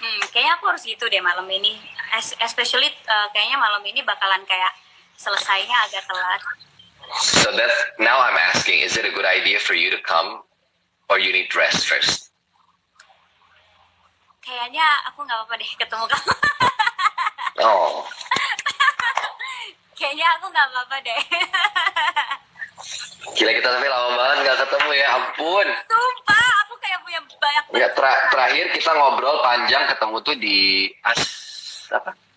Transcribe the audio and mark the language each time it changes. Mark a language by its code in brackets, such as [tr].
[id] Kayaknya aku harus gitu deh malam ini. Especially kayaknya malam ini bakalan kayak selesainya agak telat. [en] So that now I'm asking, is it a good idea for you to come, or you need rest first? [id] Kayaknya aku nggak apa-apa deh ketemu kamu. Oh. Kayaknya aku nggak apa-apa deh. Gila, kita tapi lama banget nggak ketemu ya, ampun. Sumpah, aku kayak punya banyak. Ya, terakhir kita ngobrol panjang ketemu tuh di apa?